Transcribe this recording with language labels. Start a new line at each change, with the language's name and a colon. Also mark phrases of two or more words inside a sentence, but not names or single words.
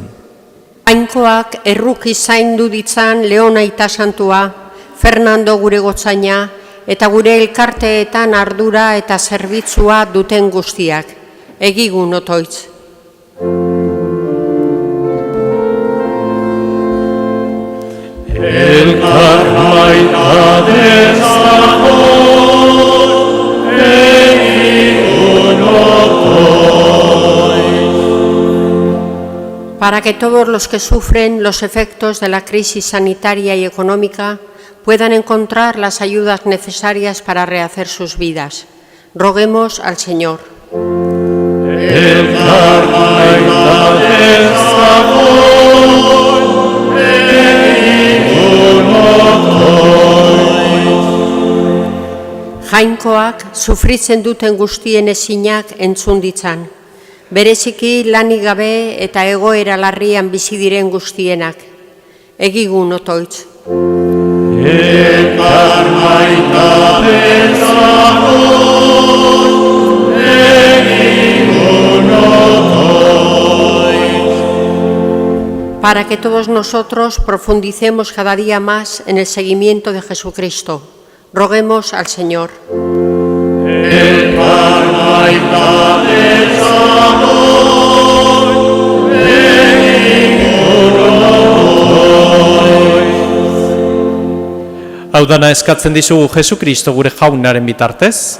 Basque: Jainkoak erruki zaindu ditzan Leon Aita Santua, Fernando gure gotzaina, eta gure elkarteetan ardura eta zerbitzua duten guztiak. Egigun otoitz. elkar maita dezagun, egigun
Spanish: Para que todos los que sufren los efectos de la crisis sanitaria y económica puedan encontrar las ayudas necesarias para rehacer sus vidas. Roguemos al Señor.
Basque: elkar maita dezagun, egigun Jainkoak sufritzen duten guztien ezinak entzun ditzan. Bereziki lanik gabe eta egoera larrian bizi diren guztienak. Egigun otoitz. elkar maita dezagun, egigun
Spanish: Para que todos nosotros profundicemos cada día más en el seguimiento de Jesucristo, roguemos al Señor.
Basque: elkar maita dezagun, egigun Hau dana eskatzen dizugu Jesukristo gure jaunaren bitartez.